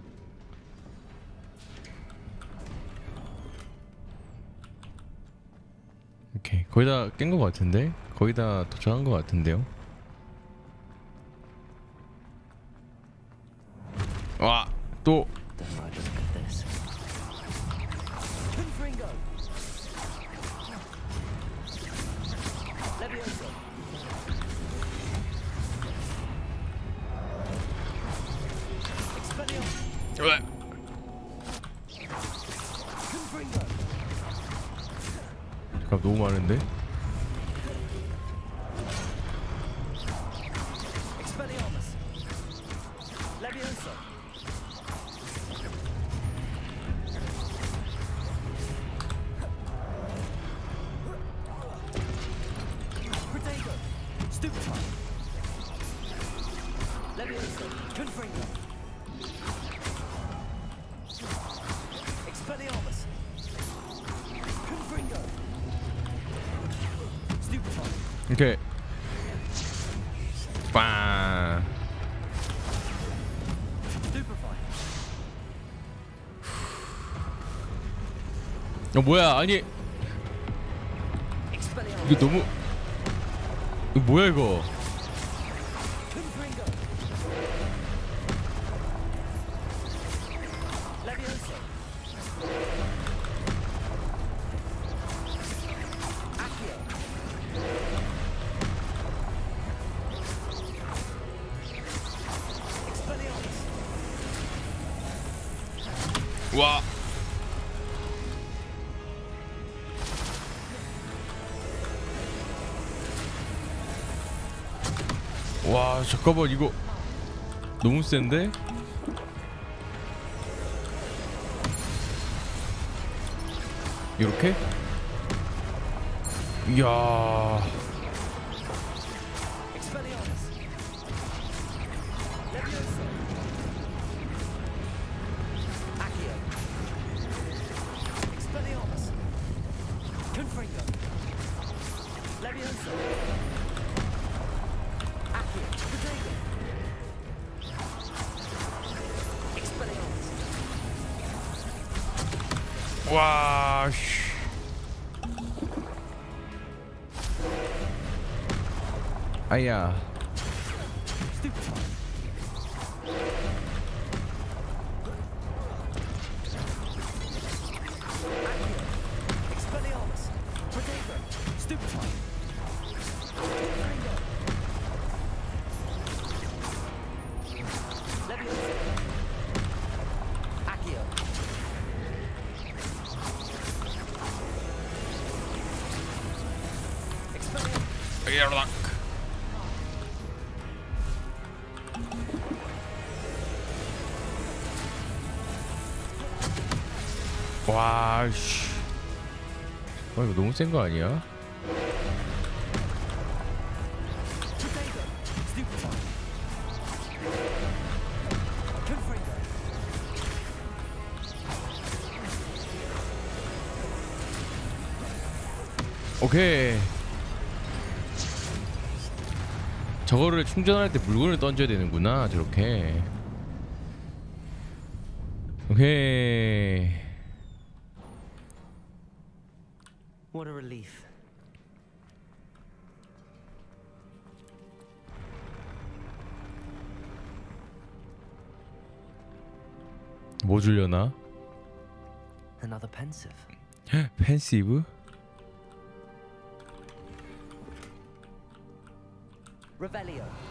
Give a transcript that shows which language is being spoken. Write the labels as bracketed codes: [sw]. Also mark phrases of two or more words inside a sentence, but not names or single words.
[ko] 오케이, 거의 다 깬 거 같은데? 거의 다 도착한 거 같은데요? 와, 또. Confringo. Levioso. Expelliarmus. Confringo. 잠깐, 너무 많은데? Expelliarmus. Levioso. Protego. Stupefy. Levioso. Confringo. Expelliarmus. Confringo. Stupefy. 오케이. 빵. Stupefy. 뭐야? 아니, 이게 너무. 이거 뭐야 이거? Confringo. Levioso. Accio. Expelliarmus. 와. 와, 잠깐만, 이거 너무 센데? 이렇게? 이야. Expelliarmus. Levioso. Accio. Expelliarmus. Confringo. Levioso. Accio. Protego. Expelliarmus. 와, 씨. 아야. Stupefy. Accio. Expelliarmus. Protego. Stupefy. Confringo. Levioso. Accio. Expelliarmus. 와, 씨. 와, 이거 너무 센 거 아니야? Protego. Stupefy. Confringo. 오케이. 저거를 충전할 때 물건을 던져야 되는구나, 저렇게. 오케이. [en] What a relief. [ko] 뭐 주려나? [en] Another pensive. [ko] 펜시브? Revelio.